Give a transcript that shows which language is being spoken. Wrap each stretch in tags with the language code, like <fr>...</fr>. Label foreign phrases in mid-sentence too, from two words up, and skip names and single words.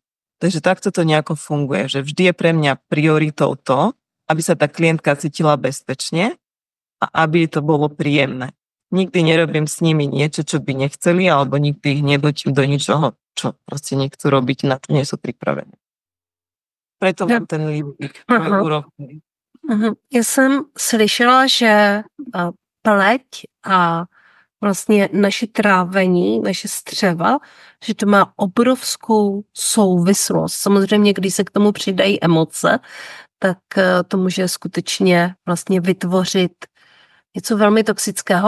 <sk>Takže takto to nejako funguje, že vždy je pre mňa prioritou to, aby sa tá klientka cítila bezpečne a aby to bolo príjemné. Nikdy nerobím s nimi niečo, čo by nechceli, alebo nikdy ich nedotím do ničoho, čo proste nechcú robiť, na to nie sú pripravení. Preto mám ten líbik úrovni.</sk> <cs>Já jsem slyšela, že pleť a vlastně naše trávení, naše střeva, že to má obrovskou souvislost. Samozřejmě, když se k tomu přidají emoce, tak to může skutečně vlastně vytvořit něco velmi toxického.</cs>